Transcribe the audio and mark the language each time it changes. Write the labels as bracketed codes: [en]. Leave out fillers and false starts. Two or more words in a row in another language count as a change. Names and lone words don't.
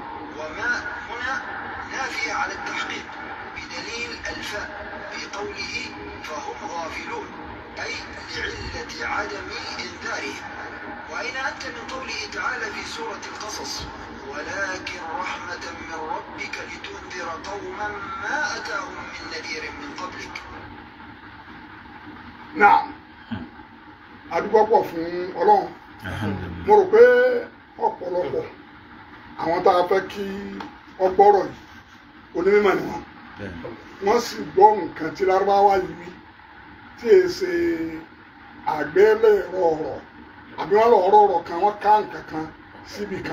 [ar] وما هنا نافية على التحقيق بدليل الفاء في قوله فهم غافلون، أي لعلة عدم إنذارهم. وأين أنت من قوله تعالى في سورة القصص: ولكن رحمة من ربك لتنذر قوما ما أتاهم من نذير من قبلك. نعم. [yo] adúgbò fún Ọlọ́run. Mo rò pé ọ̀pọ̀lọpọ̀ àwọn tá a fẹ́ kí ọgbọ́rọ̀ yìí onímọ̀ ni wọ́n sì gbọ́ nǹkan tí Lárúbáwá yìí wí tí è ṣe àgbélẹ̀rọ ọ̀rọ̀ àbí wọ́n lọ ọ̀rọ̀ kan wọ́n ká nǹkan kan síbi kan.